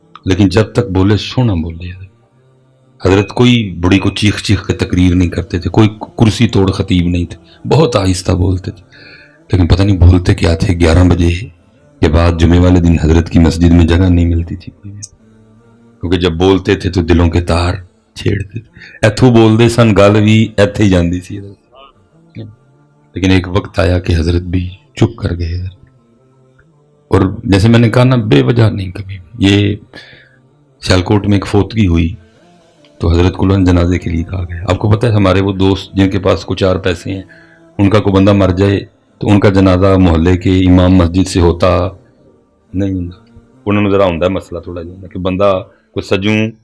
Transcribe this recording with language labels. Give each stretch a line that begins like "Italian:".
Urdu: لیکن جب تک بولے سونا بولے. حضرت کوئی بڑی کو چیخ چیخ کے تقریر نہیں کرتے تھے, کوئی کرسی توڑ خطیب نہیں تھے, بہت آہستہ بولتے تھے. لیکن پتہ نہیں بولتے کیا تھے. 11 بجے کے بعد جمعے والے دن حضرت کی مسجد میں جگہ نہیں ملتی تھی, کیونکہ جب بولتے تھے تو دلوں کے تار چھیڑتے تھے.
Punjabi: ایتھوں بولتے سن گل بھی ایتھے ہی جاندی سی.
Urdu: لیکن ایک وقت آیا کہ حضرت بھی چپ کر گئے. اور جیسے میں نے کہا نا بے وجہ نہیں کبھی. یہ سیالکوٹ میں ایک فوتگی ہوئی تو حضرت کو جنازے کے لیے کہا گیا. آپ کو پتہ ہے ہمارے وہ دوست جن کے پاس کچھ 4 پیسے ہیں, ان کا کوئی بندہ مر جائے تو ان کا جنازہ محلے کے امام مسجد سے ہوتا نہیں. انہوں نے
Punjabi: ذرا ہوندا مسئلہ تھوڑا جہا کہ بندہ کوئی سجوں